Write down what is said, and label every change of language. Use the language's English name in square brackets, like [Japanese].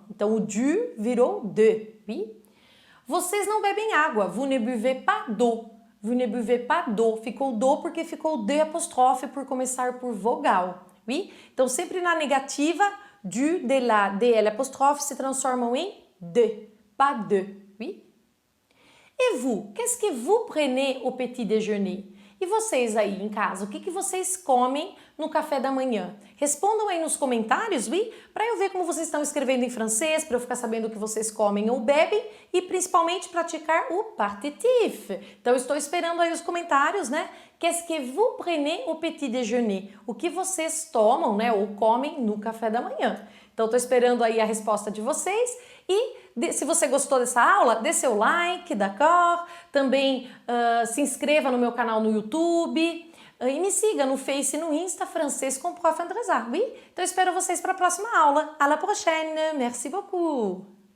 [Portuguese] Então, o du virou de. Oui? Vocês não bebem água. [French] Vous ne buvez pas d'eau. Vous ne buvez pas d'eau. [Portuguese] Ficou do porque ficou de apóstrofe por começar por vogal. Oui? Então, sempre na negativa, du, de, la, de, L apóstrofe se transformam em de. [French] Pas de. Oui? Et vous? Qu'est-ce que vous prenez au petit déjeuner? [Portuguese] E vocês aí em casa, o que vocês comem no café da manhã? Respondam aí nos comentários, oui? Para eu ver como vocês estão escrevendo em francês, para eu ficar sabendo o que vocês comem ou bebem e principalmente praticar o partitif. Então, estou esperando aí os comentários, né? [French] Qu'est-ce que vous prenez au petit déjeuner? [Portuguese] O que vocês tomam, né? Ou comem no café da manhã. Então, estou esperando aí a resposta de vocês e se você gostou dessa aula, dê seu like, d'accord? Também se inscreva no meu canal no YouTube e me siga no Face e no Insta, Francês com Prof. Andrezar, oui? Então, espero vocês para a próxima aula. [French] À la prochaine! Merci beaucoup!